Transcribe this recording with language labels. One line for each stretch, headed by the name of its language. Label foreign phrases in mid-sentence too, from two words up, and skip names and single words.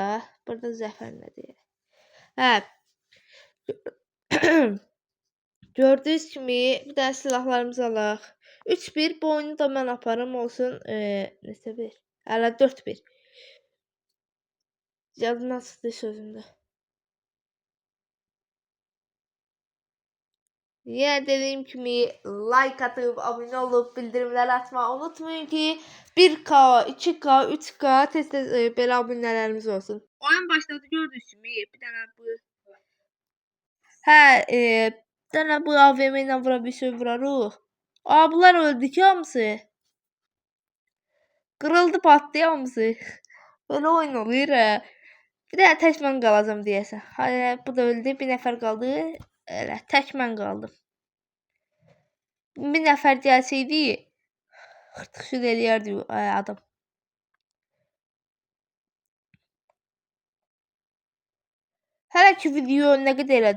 Azerbaijani: Burada zəfər nədir? Hə. Gördüyünüz kimi bir dənə silahlarımızı alaq. 3-1 bu oyunu da mən aparım olsun. Neçə bir? Hələ 4-1. Yadımdan çıxdı sözümdə.
Turkish: Yine dediğim gibi like atıp abone olup bildirimleri atmayı unutmayın ki 1K, 2K, 3K tez böyle abonelerimiz olsun. Oyun başladı gördüğünüz gibi bir tane bu. Bir tane bu AVM ile vurarıq.
Azerbaijani: Bunlar öldü ki hamısı.
Turkish: Kırıldı patladı hamısı. Böyle oyun oluyor.
Azerbaijani: Bir tane tək mən qalacam deyəsən.
Turkish: Hayır bu da öldü.
Azerbaijani: Bir nəfər qaldı. Elə tək mən qaldım. Bir nəfər gəlsəydi, xırtxır eləyərdi adam. Hələ ki video nə qədər elədi?